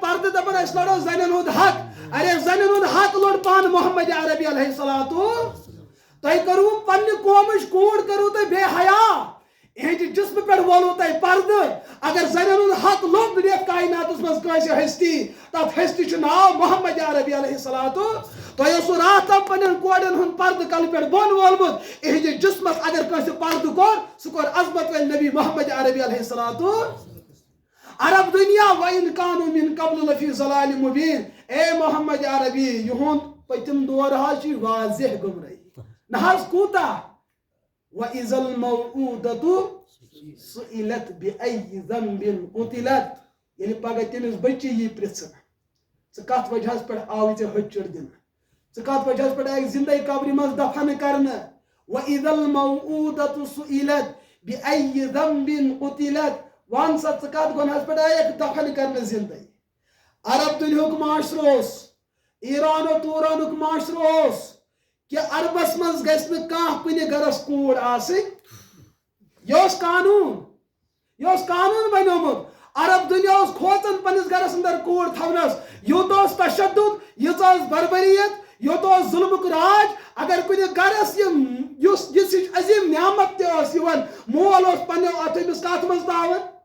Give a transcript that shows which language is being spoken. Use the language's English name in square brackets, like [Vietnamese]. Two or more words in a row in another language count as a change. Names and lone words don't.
[Kashmiri] پردٕ دپان أسۍ لڑو زنٮ۪ن ہُنٛد حق ارے زنٮ۪ن ہُنٛد حق لوٚڑ پانہٕ محمد عربی [Arabic] علیہ الصلاتُ [Kashmiri] تۄہہِ کٔروٕ پننہِ قومٕچ کوٗر کٔروٕ تۄہہِ بے حیا یِہنٛدِ جسمہٕ پٮ۪ٹھ وولوٕ تۄہہِ پردٕ اگر زنٮ۪ن ہُنٛد حق لوٚگ یتھ کایناتس منٛز کٲنٛسہِ ہستی تتھ ہستی چھُ ناو محمد عربی [Arabic] علیہ الصلاتُ [Kashmiri] تۄہہِ اوسوٕ راتھ تام پننٮ۪ن کورٮ۪ن ہُنٛد پردٕ کلہٕ پٮ۪ٹھ بۄن وولمُت یِہنٛدِس جسمس اگر کٲنٛسہِ پردٕ کوٚر سُہ کوٚر عظمت وٲلۍ نبی محمد عربی [Arabic] علیہ الصلاتُ [Kashmiri] عرب دنیا [Arabic] وَإِن كانوا من قبل لفی ضلال مبین [Kashmiri] اے محمد عربی یِہُنٛد پٔتِم دور حظ چھُ واضح گمرٲہی نہ حظ کوٗتاہ [Arabic] وَإِذَا الْمَوْءُودَةُ سُئِلَتْ بِأَيِّ ذَنبٍ قُتِلَتْ [Kashmiri] ییٚلہِ پگاہ تٔمِس بٔچی یی پرژھنہٕ ژٕ کتھ وجہس پٮ۪ٹھ آوٕے ژےٚ ہچُر دِنہٕ ژٕ کتھ وجہس پٮ۪ٹھ آیکھ زندے قبرِ منٛز دفن کرنہٕ [Arabic] وَإِذَا الْمَوْءُودَةُ سُئِلَتْ بِأَيِّ ذَنبٍ قُتِلَتْ [Kashmiri] وَن سا ژٕ کتھ گۄنہس پٮ۪ٹھ آیکھ دفن کرنہٕ زندے عرب دُنیہُک معاشرٕ اوس ایران و تورانُک معاشرٕ اوس کہ عربس منٛز گژھِ نہٕ کانٛہہ کُنہِ گرس کوٗر آسٕنۍ یہِ اوس قانوٗن بنیومُت عرب دنیا اوس کھوژان پننِس گرس اندر کوٗر تھاونس یوٗت اوس تشدُد ییٖژاہ ٲس بربریت یوٗت اوس ظُلمُک راج اگر کُنہِ گرس یُس عظیٖم نعمت تہِ ٲس یِوان مول اوس پننیو اتھو أمِس کتھ منٛز تاوان